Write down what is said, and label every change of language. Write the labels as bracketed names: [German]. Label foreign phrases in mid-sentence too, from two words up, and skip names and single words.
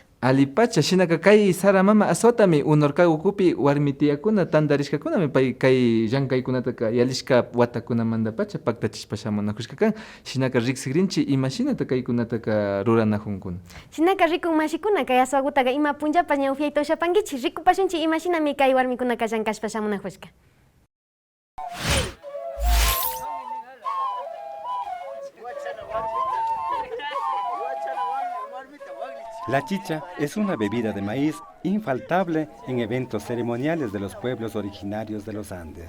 [Quechua] Ali pacha, shinaka kay Sara mama aswatami unorka ukupi warmitiyakuna tandarishkakunami pay kay llankaykunataka yalishka watakunamanda pacha paktachishpa shamunakushkakan. Shinaka riksigrinchi imashinata kaykunataka ruranajunkuna. Shinaka rikun mashikuna kay aswagutaga ima punchapa ñawfiayta ushapankichi rikupashunchi imashinami kay warmikunaka llankashpa shamunajushka. [Spanish] La chicha es una bebida de maíz infaltable en eventos ceremoniales de los pueblos originarios de los Andes.